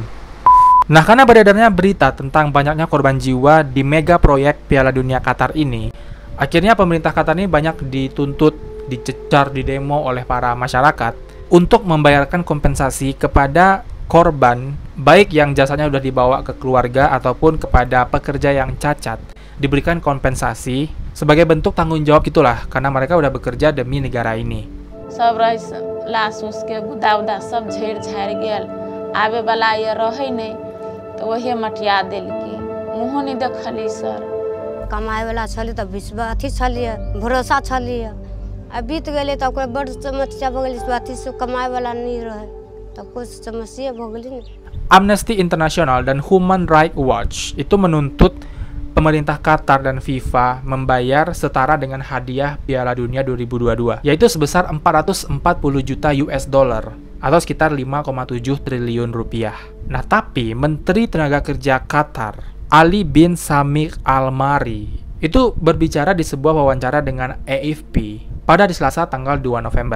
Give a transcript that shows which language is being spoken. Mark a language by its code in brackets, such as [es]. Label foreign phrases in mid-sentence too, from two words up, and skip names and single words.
[id] Nah, karena beredarnya berita tentang banyaknya korban jiwa di mega proyek Piala Dunia Qatar ini, akhirnya pemerintah Qatar ini banyak dituntut, dicecar, didemo oleh para masyarakat untuk membayarkan kompensasi kepada korban, baik yang jasanya sudah dibawa ke keluarga ataupun kepada pekerja yang cacat, diberikan kompensasi sebagai bentuk tanggung jawab gitulah, karena mereka udah bekerja demi negara ini. [mai] कमाए वाला छली तो विश्व अथी छलिए भरोसा छलिए अब बीत गए तो बड़ समस्या भ गई अथी से कमाए वाला नहीं रहे तो कुछ समस्या भ गई। [id] Amnesty International dan Human Rights Watch itu menuntut pemerintah Qatar dan FIFA membayar setara dengan hadiah Piala Dunia 2022, yaitu sebesar 440 juta [en] US dollar [id] atau sekitar 5,7 triliun rupiah. Nah, tapi Menteri Tenaga Kerja Qatar, Ali bin Samir Al-Mari, itu berbicara di sebuah wawancara dengan AFP pada di Selasa tanggal 2 November.